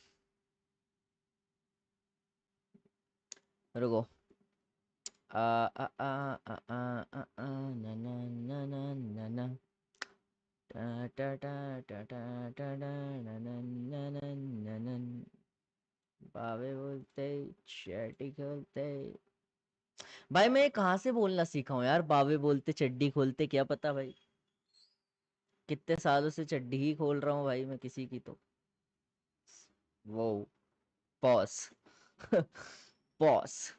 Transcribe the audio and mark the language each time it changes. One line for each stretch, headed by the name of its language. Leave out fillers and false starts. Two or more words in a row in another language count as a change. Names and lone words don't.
Hindi: रुको आ आ आ आ आ आ आ ना ना ना ना ना ना टा टा टा टा टा टा ना ना ना ना ना ना ना बावे बोलते चैटी खोलते भाई मैं कहाँ से बोलना सीखा हूँ यार, बावे बोलते चड्डी खोलते, क्या पता भाई, कितने सालों से चड्डी ही खोल रहा हूँ भाई मैं किसी की तो। वो
English: pause pause.